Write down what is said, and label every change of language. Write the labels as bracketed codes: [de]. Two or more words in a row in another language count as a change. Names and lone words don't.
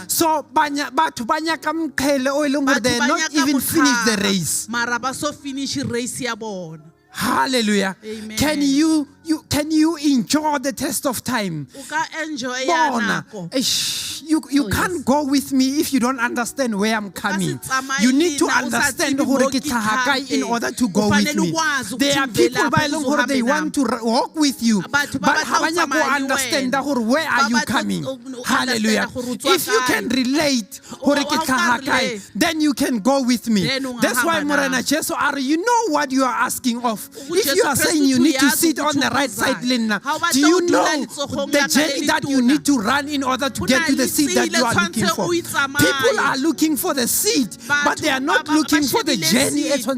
[en] So they're not even finished the race. Hallelujah. Amen. Can you enjoy the test of time? Enjoy Bona. you can't go with me if you don't understand where I'm coming. You need to understand [st] hore ke tlaha kae [en] in order to go with me. There are people by long hore they want to walk with you, but [st] ha ba nyaka go [en] understand hore where are you coming. Hallelujah. If you can relate [st] hore ke tlaha kae, [en] then you can go with me. That's why Morena Jesu are, you know what you are asking of. If you are saying you need to sit on the right side, Lena, do you know the journey that you need to run in order to get to the seat that you are looking for? People are looking for the seat, but they are not looking for the journey.